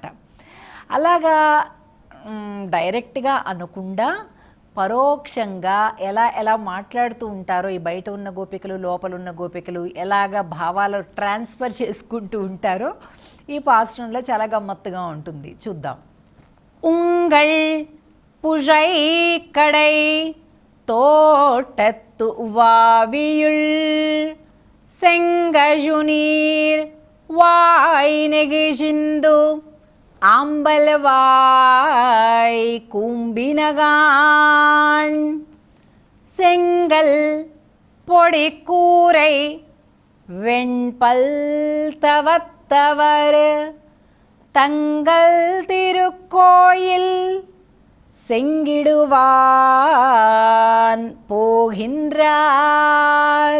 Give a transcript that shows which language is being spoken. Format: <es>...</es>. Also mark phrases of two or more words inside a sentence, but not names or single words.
<te>అలాగా డైరెక్ట్గా అనకుండా పరోక్షంగా ఎలా మాట్లాడుతూ ఉంటారో ఈ బయట ఉన్న గోపికలు లోపల ఉన్న గోపికలు ఎలాగ భావాలు ట్రాన్స్ఫర్ చేసుకుంటూ ఉంటారో ఈ పాశ్రంలో చాలా గమ్మత్తుగా ఉంటుంది. చూద్దాం.</te> <ta>உங்கள் புழை கடை தோட்டத்து வாவியுள் செங்கழுநீர் வாய் நெகிழ்ந்து ஆம்பல்வாய் கூம்பினகான் செங்கல் பொடிக்கூரை வெண்பல் தவத்தவர் தங்கள் திருக்கோயில் செங்கிடுவான் போகின்றார்.</ta>